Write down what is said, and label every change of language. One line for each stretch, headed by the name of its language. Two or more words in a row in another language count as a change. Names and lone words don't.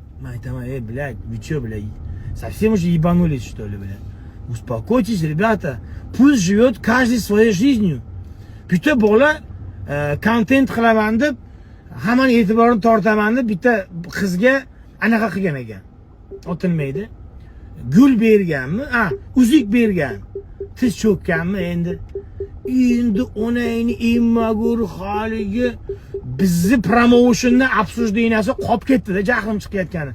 Uzbek: Man aytaman,
Russian: блядь, вы чё, блядь, совсем уже ебанулись, что ли, блядь? Успокойтесь, ребята. Pulst живет каждый своей жизнью.
Uzbek: Bitta bola kontent qilaman deb hammani e'tiborini tortaman deb bitta qizga anaqa qilgan ekan. Otilmaydi. Gul berganmi? Uzuk bergan. Tiz cho'kkanmi endi? Endi onangni immagur haligi bizni promotionni obsujdeniyasi qolib ketdi-da, jahlim chiqayotgani.